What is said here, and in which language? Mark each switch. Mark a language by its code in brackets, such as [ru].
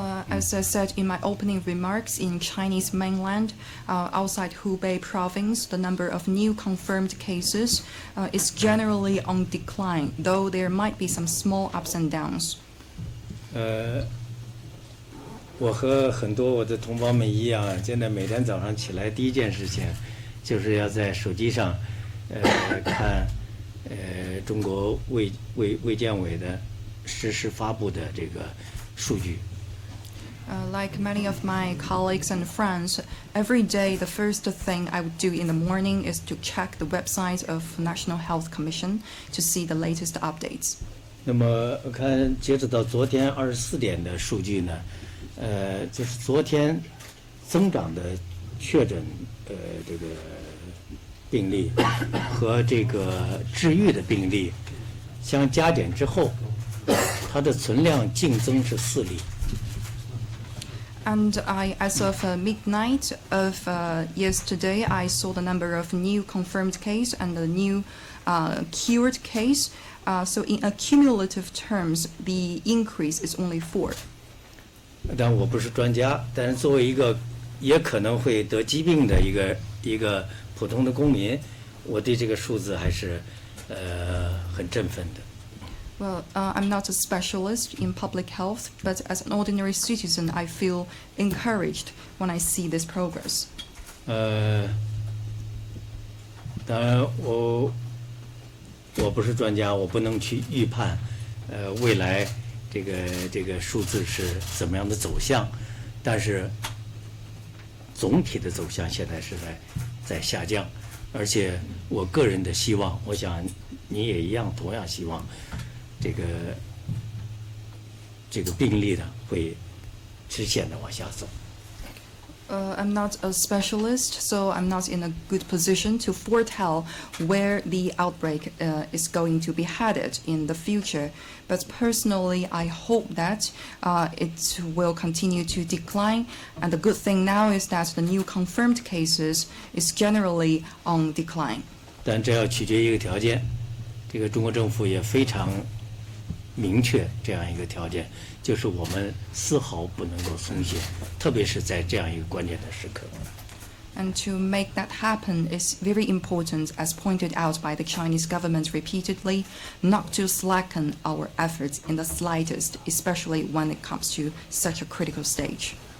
[en] As I said in my opening remarks, in Chinese mainland, outside Hubei province, the number of new confirmed cases is generally on decline, though there might be some small ups and downs. [zh] 我和很多我的同胞们一样，现在每天早上起来第一件事情，就是要在手机上，看，中国卫健委的实时发布的这个数据。 [en] Like many of my colleagues and friends, every day the first thing I would do in the morning is to check the website of National Health Commission to see the latest updates. [zh] 那么我看截止到昨天24点的数据呢，就是昨天增长的确诊这个病例和这个治愈的病例相加减之后，它的存量净增是4例。 [en] And as of midnight of yesterday, I saw the number of new confirmed case and the new cured case. So in accumulative terms, the increase is only 4. [zh] 但我不是专家，但是作为一个也可能会得疾病的一个普通的公民，我对这个数字还是很振奋的。 [en] Well, I'm not a specialist in public health, but as an ordinary citizen, I feel encouraged when I see this progress. [zh] 当然我不是专家，我不能去预判，未来这个数字是怎么样的走向，但是总体的走向现在是在下降，而且我个人的希望，我想你也一样，同样希望这个病例呢会直线的往下走。 [en] I'm not a specialist, so I'm not in a good position to foretell where the outbreak is going to be headed in the future. But personally, I hope that it will continue to decline. And the good thing now is that the new confirmed cases is generally on decline. [zh] 但这要取决于一个条件，这个中国政府也非常明确这样一个条件，就是我们丝毫不能够松懈，特别是在这样一个关键的时刻。 [en] And to make that happen is very important, as pointed out by the Chinese government repeatedly, not to slacken our efforts in the slightest, especially when it comes to such a critical stage.